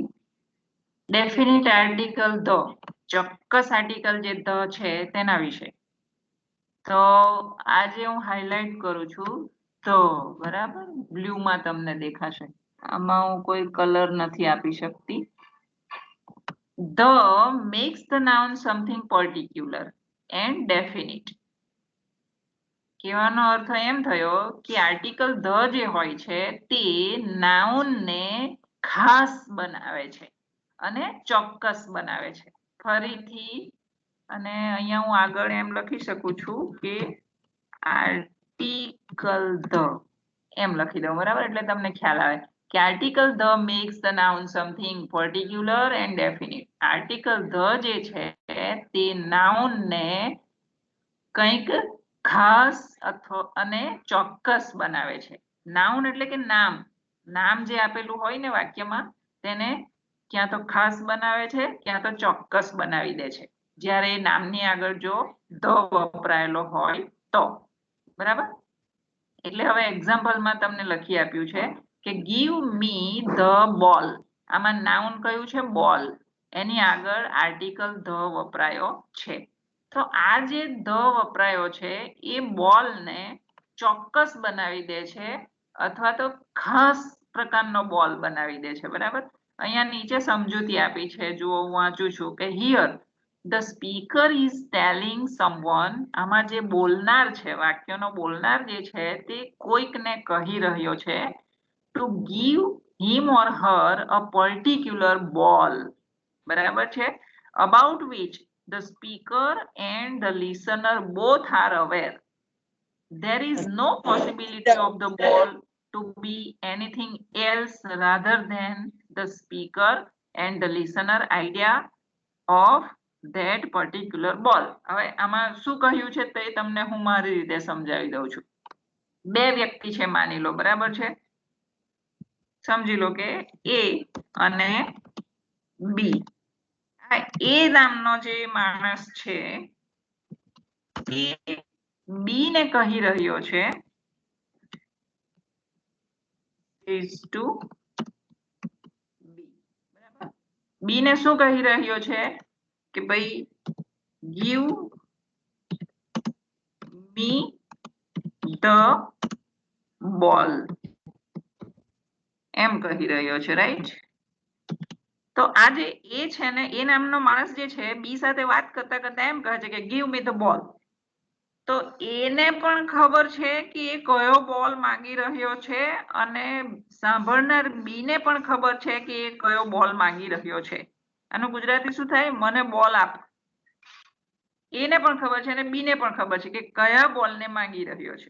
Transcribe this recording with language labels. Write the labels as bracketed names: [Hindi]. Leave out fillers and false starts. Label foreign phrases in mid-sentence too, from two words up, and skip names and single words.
[English] Definite article the, [Gujarati] ચોક્કસ આર્ટિકલ જે the છે તેના વિશે. તો આજે હું હાઇલાઇટ કરું છું તો, બરાબર, બ્લુ માં તમને દેખાશે. આમાં હું કોઈ કલર નથી આપી શકતી. [English] The makes the noun something particular and definite. [Gujarati] કહેવાનો અર્થ એમ થયો કે આર્ટિકલ the જે હોય છે તે નાઉન ને ખાસ બનાવે છે અને ચોક્કસ બનાવે છે. ફરીથી અને અહીંયા હું આગળ એમ લખી શકું છું કે આર્ટિકલ the એમ લખી દઉં, બરાબર, એટલે તમને ખ્યાલ આવે કે આર્ટિકલ [English] the makes the noun something particular and definite. [Gujarati] આર્ટિકલ the જે છે તે નાઉન ને કંઈક ખાસ અથવા અને ચોક્કસ બનાવે છે. નાઉન એટલે કે નામ, નામ જે આપેલું હોય ને વાક્યમાં તેને ક્યાં તો ખાસ બનાવે છે ક્યાં તો ચોક્કસ બનાવી દે છે, જ્યારે નામની આગળ જો the વપરાયેલો હોય તો, બરાબર. એટલે હવે એક્ઝામ્પલમાં તમને લખી આપ્યું છે કે [English] give me the ball. [Gujarati] આમાં નાઉન કયું છે? બોલ. એની આગળ આર્ટિકલ the વપરાયો છે. તો આ જે the વપરાયો છે એ બોલને ચોક્કસ બનાવી દે છે અથવા તો ખાસ પ્રકારનો બોલ બનાવી દે છે, બરાબર. અહીંયા નીચે સમજૂતી આપી છે, જુઓ હું વાંચું છું કે [English] here the speaker is telling someone. [Gujarati] આમાં જે બોલનાર છે, વાક્યનો બોલનાર જે છે તે કોઈકને કહી રહ્યો છે [English] to give him or her a particular ball, [Gujarati] બરાબર છે, [English] about which the speaker and the listener both are aware. There is no possibility of the ball to be anything else rather than the speaker and the listener idea of that particular ball. [Gujarati] હવે આમાં શું કહ્યું છે તે તમને હું મારી રીતે સમજાવી દઉં છું. બે વ્યક્તિ છે માની લો, બરાબર છે. સમજી લો કે A અને B. એ નામનો જે માણસ છે એ B ને કહી રહ્યો છે B ને શું કહી રહ્યો છે કે ભાઈ [English] give me the ball [Gujarati] એમ કહી રહ્યો છે, રાઈટ. તો આ જે એ છે ને એ નામનો માણસ જે છે બી સાથે વાત કરતા કરતા એમ કહે છે કે [English] give me the ball. [Gujarati] તો એને પણ ખબર છે કે એ કયો બોલ માંગી રહ્યો છે અને સાંભળનાર બી ને પણ ખબર છે કે એ કયો બોલ માંગી રહ્યો છે. આનું ગુજરાતી શું થાય? મને બોલ આપ. એને પણ ખબર છે અને બી ને પણ ખબર છે કે કયા બોલને માંગી રહ્યો છે.